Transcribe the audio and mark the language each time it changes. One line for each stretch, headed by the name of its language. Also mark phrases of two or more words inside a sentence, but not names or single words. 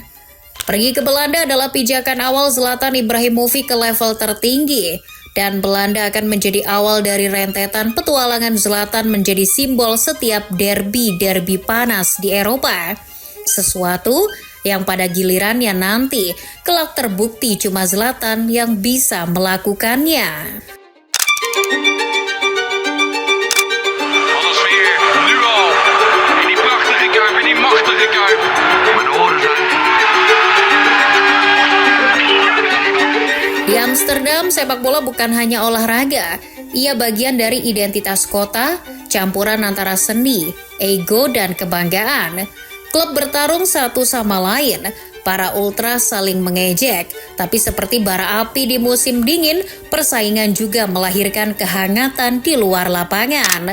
Indonesian: Pergi ke Belanda adalah pijakan awal Zlatan Ibrahimovic ke level tertinggi, dan Belanda akan menjadi awal dari rentetan petualangan Zlatan menjadi simbol setiap derby panas di Eropa. Sesuatu yang pada gilirannya nanti kelak terbukti cuma Zlatan yang bisa melakukannya.
Dutch: Alles weer, nu al. In die prachtige Kuip, in die machtige Kuip. Maar de oren zijn...
Indonesian: Di Amsterdam, sepak bola bukan hanya olahraga. Ia bagian dari identitas kota, campuran antara seni, ego, dan kebanggaan. Klub bertarung satu sama lain, para ultras saling mengejek, tapi seperti bara api di musim dingin, persaingan juga melahirkan kehangatan di luar lapangan.